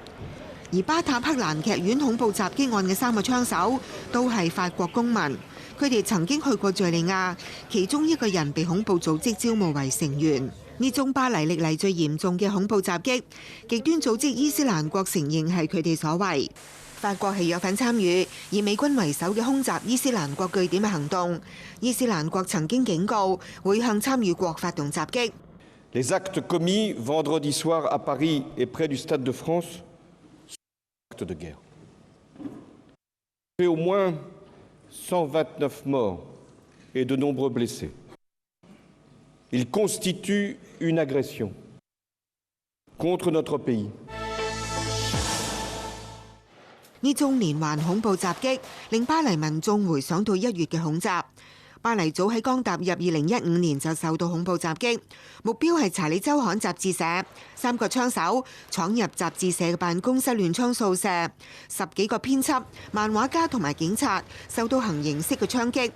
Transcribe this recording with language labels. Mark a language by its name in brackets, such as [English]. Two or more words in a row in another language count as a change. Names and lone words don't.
[Cantonese] 而巴塔克蘭劇院恐怖襲擊案嘅3個槍手都係法國公民，佢哋曾經去過敘利亞，其中一個人被恐怖組織招募為成員。呢宗巴黎歷嚟最嚴重嘅恐怖襲擊，極端組織伊斯蘭國承認係佢哋所為。法國係有份參與以美軍為首嘅空襲伊斯蘭國據點嘅行動。伊斯蘭國曾經警告會向參與國發動襲擊。 [French] Les actes commis vendredi soir à Paris et près du Stade de France sont des actes de guerre. Il y a au moins 129 morts et de nombreux blessés. Il constitue une agression contre notre pays. [Cantonese] 呢宗連環恐怖襲擊令巴黎民眾回想到1月嘅恐襲。巴黎早喺剛踏入2015年就受到恐怖襲擊，目標係查理周刊雜誌社。3個槍手闖入雜誌社嘅辦公室亂槍掃射，10幾個編輯、漫畫家同埋警察受到行刑式嘅槍擊。